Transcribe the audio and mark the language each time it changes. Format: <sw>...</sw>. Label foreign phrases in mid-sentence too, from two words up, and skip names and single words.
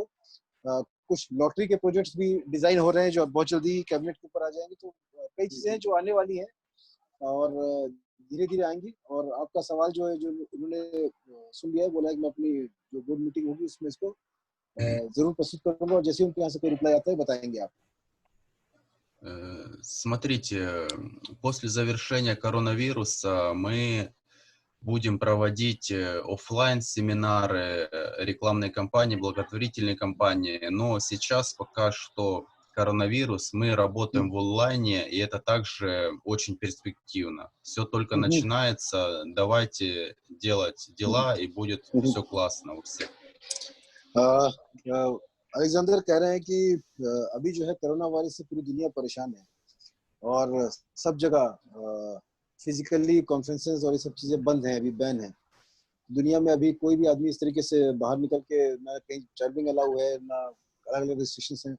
<hi>कुछ लॉटरी के प्रोजेक्ट्स भी डिजाइन हो रहे हैं जो बहुत जल्दी कैबिनेट के ऊपर आ जाएंगे. तो कई चीजें हैं जो आने वाली हैं और धीरे धीरे आएंगी. और आपका सवाल जो है, जो इन्होंने सुन लिया है, बोला है कि मैं अपनी जो</hi> <en>board meeting</en> <hi>होगी उसमें इसको जरूर प्रस्तुत करूंगा और जैसे उनके यहाँ से कोई रिप्लाई आता है बताएंगे आप.</hi> <ru>Смотрите, после завершения коронавируса мы будем проводить офлайн семинары, рекламные кампании, благотворительные кампании, но сейчас пока что коронавирус, мы работаем в онлайне, и это также очень перспективно. Все только начинается, давайте делать дела, и будет все классно у всех.</ru> <hi>अलेक्जेंडर कह रहे हैं कि अभी जो है</hi> <en>corona virus</en> <hi>से पूरी दुनिया परेशान है और सब जगह</hi> <en>physically conferences</en> <hi>और ये सब चीजें बंद हैं, अभी बैन है दुनिया में। अभी कोई भी आदमी इस तरीके से बाहर निकल के ना कहीं</hi> <en>travelling allow</en> <hi>है, ना अलग अलग रिस्ट्रिक्शंस हैं।</hi>